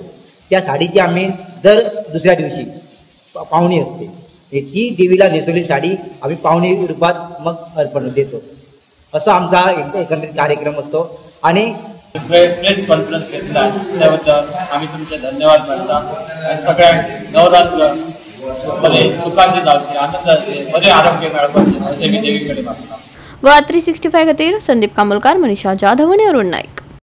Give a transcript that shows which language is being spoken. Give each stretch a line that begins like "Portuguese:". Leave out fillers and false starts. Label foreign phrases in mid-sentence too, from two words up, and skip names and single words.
Marathi: त्या साडीची आम्ही दर दुसऱ्या दिवशी पावणी असते, ती देवीला नेसवलेली साडी आम्ही पावणी रूपात मग अर्पण देतो। असा आमचा एकंदरीत कार्यक्रम असतो। आणि
Konkani: प्रेस कॉन्फरन्स घेतला त्याबद्दल आम्ही तुमचे धन्यवाद मानता। सगळ्या नवरात्र मध्ये सुखाचे जावचे, आनंदाचे, बरे आरोग्य मेळपाचे असे मी देवीकडे मागता। गोवा 365 खातीर संदीप कामोलकार, मनीषा जाधव आणि अरुण नाईक।